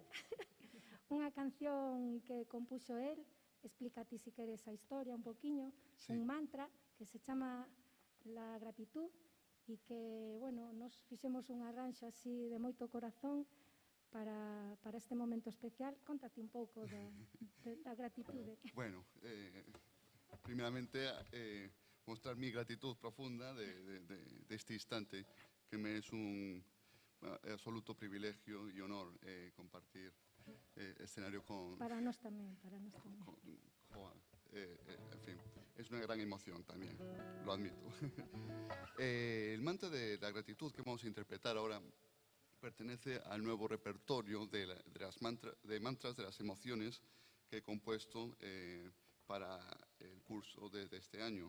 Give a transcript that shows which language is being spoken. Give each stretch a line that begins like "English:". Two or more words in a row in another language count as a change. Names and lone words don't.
Galician: Unha canción que compuxo el, explica ti si queres a historia un poquinho, sí. Un mantra que se chama La Gratitud e que, bueno, nos fixemos un arranxo así de moito corazón para este momento especial. Contate un pouco da gratitude.
Spanish: Bueno, primeramente mostrar mi gratitud profunda de este instante, que me es un absoluto privilegio y honor compartir escenario con...
Galician: Para nós tamén, para nós tamén.
Spanish: Joan, en fin, es una gran emoción también, lo admito. El mantra de la gratitud que vamos a interpretar ahora pertenece al nuevo repertorio de mantras de las emociones que he compuesto para el curso de este año.